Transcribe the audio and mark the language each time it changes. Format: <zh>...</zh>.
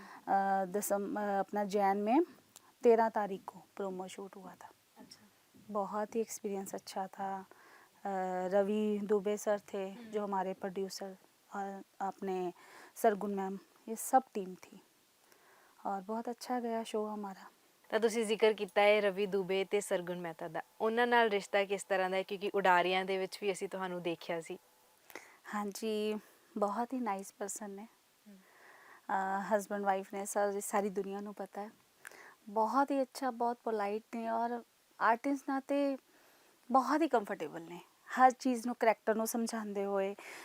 <hi>अपना जैन में 13 तारीख को प्रोमो शूट हुआ था। अच्छा। बहुत ही एक्सपीरियंस अच्छा था। रवि दुबे सर थे जो हमारे प्रोड्यूसर, और अपने सरगुन मैम, ये सब टीम थी और बहुत अच्छा गया शो हमारा।</hi> <pa>ਤਾਂ ਤੁਸੀਂ ਜ਼ਿਕਰ ਕੀਤਾ ਹੈ ਰਵੀ ਦੁਬੇ ਤੇ ਸਰਗੁਣ ਮਹਿਤਾ ਦਾ, ਉਹਨਾਂ ਨਾਲ ਰਿਸ਼ਤਾ ਕਿਸ ਤਰ੍ਹਾਂ ਦਾ ਹੈ, ਕਿਉਂਕਿ ਉਡਾਰੀਆਂ ਦੇ ਵਿੱਚ ਵੀ ਅਸੀਂ ਤੁਹਾਨੂੰ ਦੇਖਿਆ ਸੀ।</pa> <hi>हाँ जी, बहुत ही नाइस पर्सन ने, हस्बैंड वाइफ ने, सारी दुनिया ਨੂੰ पता है। बहुत ही अच्छा, बहुत पोलाइट ने और आर्टिस्ट नाते बहुत ही</hi> <pa>ਕੰਫਰਟੇਬਲ ਨੇ ਹਰ ਚੀਜ਼ ਨੂੰ, ਕਰੈਕਟਰ ਨੂੰ ਸਮਝਾਉਂਦੇ ਹੋਏ।</pa>